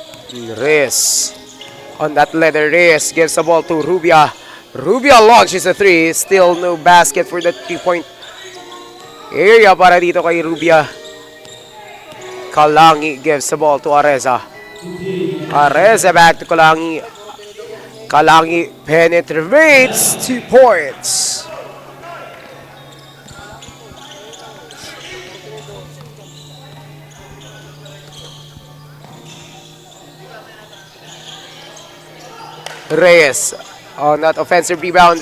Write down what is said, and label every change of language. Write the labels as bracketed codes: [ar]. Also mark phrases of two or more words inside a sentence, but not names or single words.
[en] Reyes. On that leather, Reyes gives the ball to Rubia. Rubia launches a 3. Still no basket for the 3-point area [tl] para dito kay [en] Rubia. Kalangi gives the ball to Areza. Areza back to Kalangi. Kalangi penetrates 2 points. Reyes on that offensive rebound.